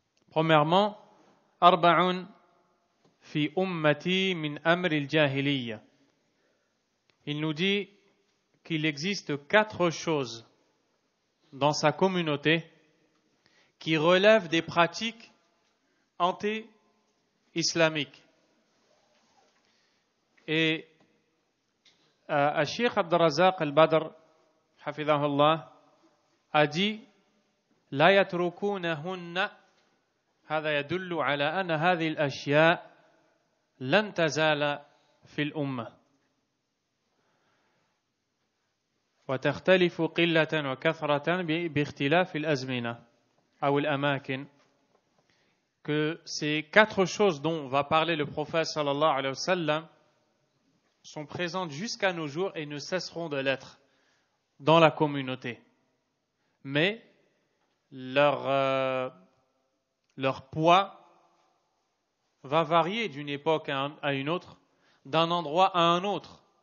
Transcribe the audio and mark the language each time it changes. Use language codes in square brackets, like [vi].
[fr] Premièrement, [ar] arba'un fi ummati min amr al-jahiliyya. [fr] Il nous dit qu'il existe 4 choses dans sa communauté qui relèvent des pratiques anti-islamiques. Et Cheikh Abd al-Razzaq al-Badr, hafidhahullah, a dit: [ar] لا يتركونهن هذا يدل على أن هذه الأشياء لن تزال في الأمة وتختلف قلة وكثرة باختلاف الأزمنة أو الأماكن. [fr] Que ces 4 choses dont va parler le prophète sallallahu alayhi wa sallam sont présentes jusqu'à nos jours et ne cesseront de l'être dans la communauté. Mais leur poids va varier d'une époque à une autre, d'un endroit à un autre.